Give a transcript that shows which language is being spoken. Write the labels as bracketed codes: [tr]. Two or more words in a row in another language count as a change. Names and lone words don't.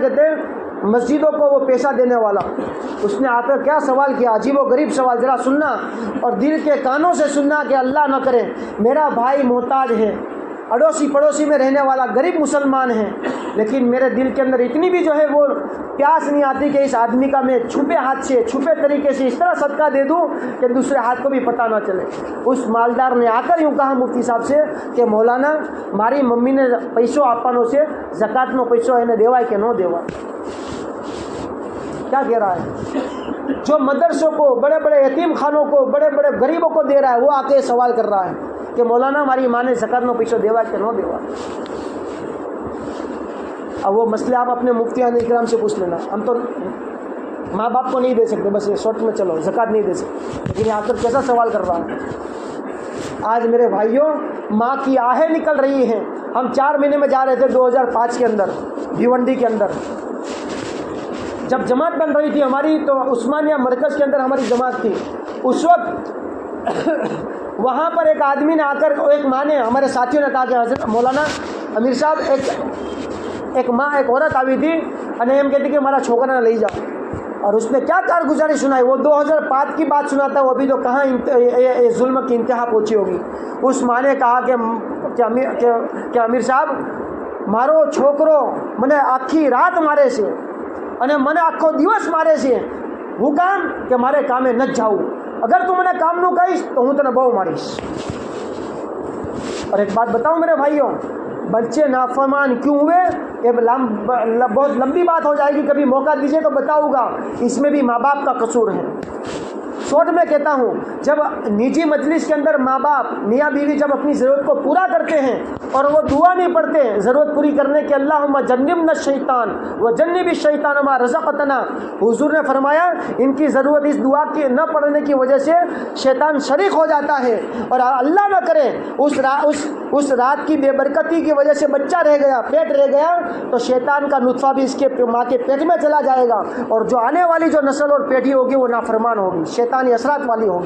[ur] کہتے ہیں مسجدوں کو وہ پیسہ دینے والا, اس نے آ کر کیا سوال کیا, عجیب و غریب سوال, ذرا سننا اور دل کے کانوں سے سننا کہ اللہ نہ کرے میرا بھائی محتاج ہے, اڑوسی پڑوسی میں رہنے والا غریب مسلمان ہے, لیکن میرے دل کے اندر اتنی بھی جو ہے وہ پیاس نہیں آتی کہ اس آدمی کا میں چھپے ہاتھ سے, چھپے طریقے سے اس طرح صدقہ دے دوں کہ دوسرے ہاتھ کو بھی پتہ نہ چلے. اس مالدار نے آ کر یوں کہا مفتی صاحب سے کہ مولانا [gu] મારી મમ્મીને પૈસો આપવાનો છે, ઝકાતનો પૈસો એને દેવાય કે ન દેવાય. [ur] کیا کہہ رہا ہے, جو مدرسوں کو, بڑے بڑے یتیم خانوں کو, بڑے بڑے غریبوں کو دے رہا ہے, وہ آ کے سوال کر رہا ہے کہ مولانا ہماری ماں نے [gu] ઝકાતનો પૈસો દેવાય કે ન દેવાય. [ur] اب وہ مسئلے آپ اپنے مفتیان اکرام سے پوچھ لینا, ہم تو ماں باپ کو نہیں دے سکتے, بس یہ شارٹ میں چلو زکات نہیں دے سکتے, لیکن یہاں پر کیسا سوال کر رہا ہے. آج میرے بھائیوں ماں کی آہیں نکل رہی ہیں. ہم 4 مہینے میں جا رہے تھے 2005 کے اندر بھیونڈی کے اندر, جب جماعت بن رہی تھی ہماری تو عثمانیہ مرکز کے اندر ہماری جماعت تھی. اس وقت وہاں پر ایک آدمی نے آ کر, ایک ماں نے, ہمارے ساتھیوں نے کہا کہ حضرت مولانا امیر صاحب ایک ماں, ایک عورت آئی تھی [gu] અને એમ કહેતી [ur] کہ [gu] હમારા છોકરાને લઈ જાઓ. [ur] اور اس نے کیا کارگزاری سنائی, وہ 2005 کی بات سناتا ہے, وہ ابھی تو کہاں ظلم کی انتہا پہنچی ہوگی. اس ماں نے کہا کہ امیر صاحب [gu] મારો છોકરો મને આખી રાત મારે છે અને મને આખો દિવસ મારે છે, [ur] وہ کام کہ ہمارے کام میں نہ جاؤ، اگر تم نے کام [gu] નો કહીશ તો હું તો બહુ મારીશ. [ur] اور ایک بات بتاؤں میرے بھائیوں، بچے نافرمان کیوں ہوئے؟ یہ بہت لمبی بات ہو جائے گی، کبھی موقع دیجیے تو بتاؤں گا۔ اس میں بھی ماں باپ کا قصور ہے۔ شارٹ میں کہتا ہوں، جب نجی مجلس کے اندر ماں باپ میاں بیوی جب اپنی ضرورت کو پورا کرتے ہیں اور وہ دعا نہیں پڑھتے ضرورت پوری کرنے کے، [ar] اللہم جنبنا الشیطان وجنب الشیطان ما رزقتنا، [ur] حضور نے فرمایا ان کی ضرورت اس دعا کے نہ پڑھنے کی وجہ سے شیطان شریک ہو جاتا ہے، اور اللہ نہ کرے اس رات کی بے برکتی کی وجہ سے بچہ رہ گیا، پیٹ رہ گیا، تو شیطان کا نطفہ بھی اس کے ماں کے پیٹ میں چلا جائے گا، اور جو آنے والی جو نسل اور پیٹھی ہوگی وہ نافرمان ہوگی، شیطانی اثرات والی ہوگی۔